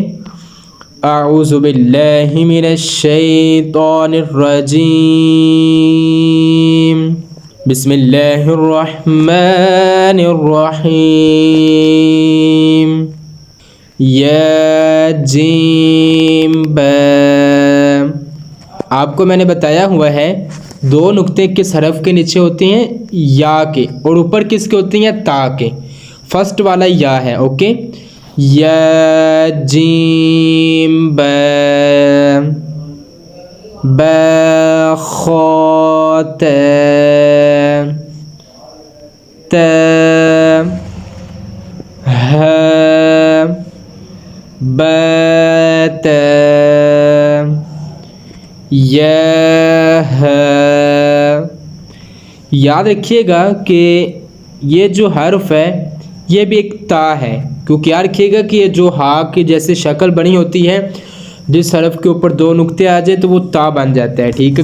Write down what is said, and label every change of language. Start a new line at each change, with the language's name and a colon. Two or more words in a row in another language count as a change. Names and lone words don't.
Arabic: اعوذ باللہ من الشیطان الرجیم، بسم اللہ الرحمن الرحیم، یا جیم با۔
Urdu: آپ کو میں نے بتایا ہوا ہے 2 نقطے کس حرف کے نیچے ہوتے ہیں؟ یا کے، اور اوپر کس کے ہوتے ہیں؟ تا کے۔ فرسٹ والا یا ہے، اوکے۔ یا جیم با، با خا تا، تا ہا، با تا، یا ہا۔ یاد رکھیے گا کہ یہ جو حرف ہے یہ بھی ایک تا ہے، کیونکہ یاد رکھیے گا کہ یہ جو ہا کی جیسے شکل بنی ہوتی ہے، جس حرف کے اوپر 2 نقطے آ جائے تو وہ تا بن جاتا ہے، ٹھیک ہے۔